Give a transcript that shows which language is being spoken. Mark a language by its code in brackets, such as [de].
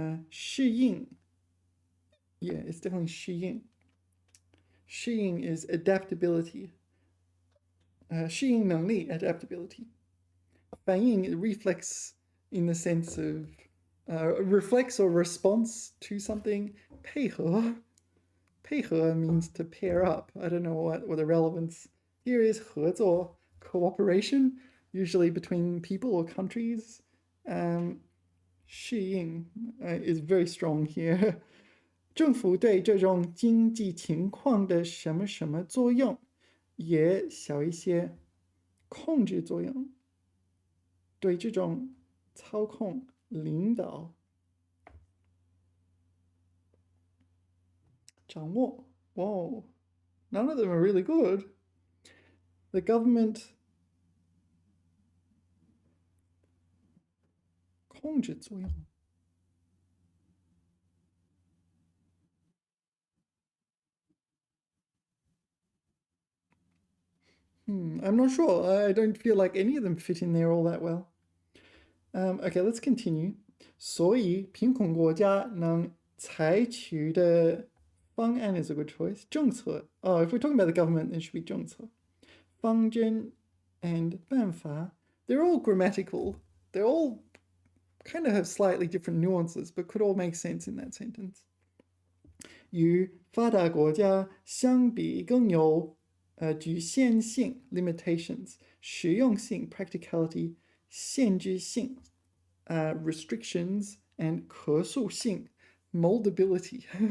[en] 适应 Yeah, it's definitely 适应。适应 is adaptability. 适应能力 adaptability. 反应 reflex in the sense of reflex or response to something. 配合means to pair up. I don't know what the relevance here is. 合作 cooperation, usually between people or countries. 适应 is very strong here. [zh] 政府对这种经济情况的什么什么作用也小一些。控制作用，对这种操控领导掌握。 [en] Whoa, none of them are really good. The government [zh] 控制作用。 [en] I'm not sure. I don't feel like any of them fit in there all that well. Okay, let's continue. [zh] 所以贫困国家能采取的方案 [en] is a good choice. 政策.Oh, if we're talking about the government, it should be 政策。方针 and 办法. They're all grammatical. They're all kind of have slightly different nuances, but could all make sense in that sentence. [zh] 与发达国家相比更有局限性 limitations, 实用性 practicality, 限制性 restrictions, and 可塑性 moldability.